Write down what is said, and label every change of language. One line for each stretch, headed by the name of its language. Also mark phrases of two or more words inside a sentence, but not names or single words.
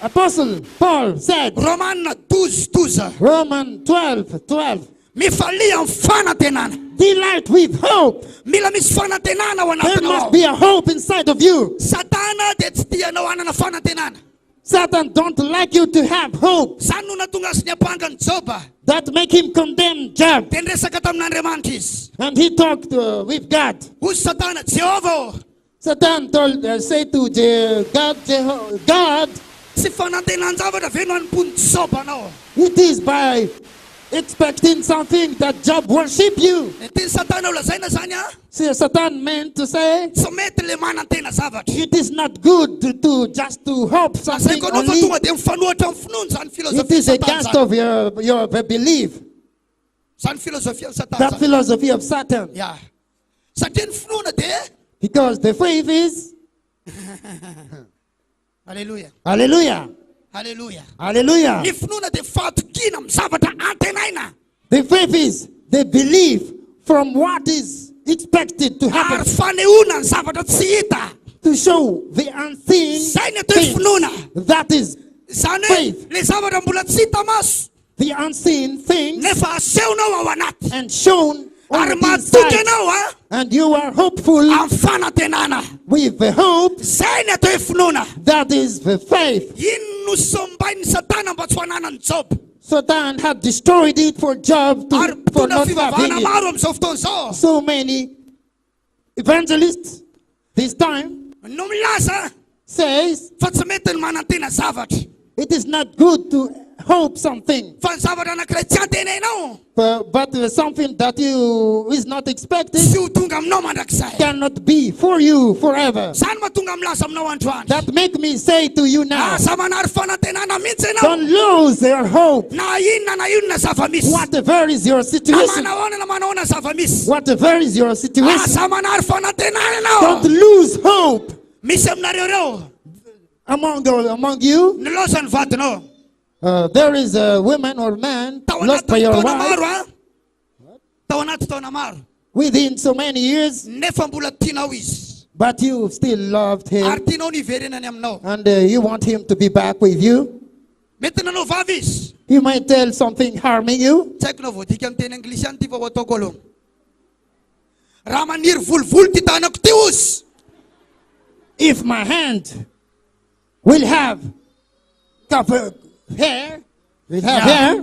English: Apostle Paul said, Romans 12:12. Romans 12:12,
Malagasy: Mifalia amin'ny fanantenana.
English: delight with hope.
Malagasy: Mila misy fanantenana ao
English: There
Malagasy: anatinao
English: must
Malagasy: ao.
English: be a hope inside of you.
Malagasy: Satana dia tsy tianao hanana fanantenana.
English: Satan don't like you to have hope.
Malagasy: Zany no natonga azy ny apangany Joba.
English: That make him condemn Job.
Malagasy: Dia niresaka tamin'Andriamanitra izy.
English: And he talked with God.
Malagasy: Hozy Satana, Jehovah,
English: Satan told, say to God, God,
Malagasy: tsy fanantenan-javatra ve no hanompon'ny Joba anao?
English: it is by expecting something that Job worship you.
Malagasy: Teny Satana ho lazaina zany a.
English: See, Satan meant to say,
Malagasy: Tsy mety le manantena zavatra.
English: it is not good to just to hope
Malagasy: Zay
English: something
Malagasy: koa anao fa
English: only.
Malagasy: tonga dia mifanohatra amin'ny finoana zany
English: It
Malagasy: filozofia
English: is against
Malagasy: Satana.
English: of your belief.
Malagasy: Zany filozofia ny Satana.
English: That
Malagasy: zany.
English: philosophy of Satan. Ya.
Malagasy: Satria ny finoana dia
English: Because the faith is,
Malagasy: Hallelujah.
English: hallelujah,
Malagasy: Hallelujah.
English: hallelujah.
Malagasy: Ny finoana dia fatokina amin'ny zavatra antenaina.
English: The faith is the belief from what is expected to
Malagasy: Ary
English: happen,
Malagasy: fanehoana ny zavatra tsy hita.
English: to show the unseen
Malagasy: Zay ny atao hoe
English: things.
Malagasy: finoana.
English: That is
Malagasy: Zany hoe
English: faith.
Malagasy: le zavatra mbola tsy hita maso
English: the unseen things
Malagasy: nefa asehonao ao anaty.
English: and shown on
Malagasy: Ary
English: the
Malagasy: matoky
English: inside.
Malagasy: anao a
English: And you are hopeful
Malagasy: amin'ny fanantenana.
English: with the hope
Malagasy: Zay ny atao hoe finoana.
English: that is the faith.
Malagasy: Ino no sombain'ny Satana mba tsy ho hananany Job?
English: Satan had destroyed it for Job
Malagasy: Ary
English: for
Malagasy: mpitondra
English: not having
Malagasy: fivavahana
English: it.
Malagasy: maro amin'izao fotoana izao.
English: So many evangelists this time
Malagasy: No milaza
English: says
Malagasy: fa tsy mety ny manantena zavatra.
English: it is not good to hope something,
Malagasy: Fa ny zavatra anankiray tsy antenainao
English: but something that you is not expected
Malagasy: tsy ho tonga aminao mandrakizay.
English: cannot be for you forever.
Malagasy: Zany mahatonga milaza aminao androany.
English: That make me say to you now,
Malagasy: Asa manary fanantenana mihitsy
English: don't
Malagasy: ianao.
English: lose your hope.
Malagasy: Na inona zava-misy.
English: Whatever is your
Malagasy: Na
English: situation,
Malagasy: manahoana na manahoana zava-misy.
English: whatever is your situation,
Malagasy: Asa manary fanantenana
English: don't
Malagasy: ianao.
English: lose hope.
Malagasy: Misy aminareo reo
English: Among you,
Malagasy: niloza ny vadinao.
English: there is a woman or man
Malagasy: Tao
English: lost
Malagasy: anaty
English: by your
Malagasy: taona
English: wife
Malagasy: maro a. Tao anaty taona maro.
English: within so many years,
Malagasy: Nefa mbola tianao izy.
English: but you still loved him
Malagasy: Ary tianao ny iverenany aminao.
English: and you want him to be back with you.
Malagasy: Mety nanao vavy izy.
English: You might tell something harming you.
Malagasy: Tsy haiko na voadika amin'ny teny anglisy any ty fa ho ataoko aloha. Raha maniry volovolo ty tanako ty ozy.
English: If my hand will have cover hair, will have hair,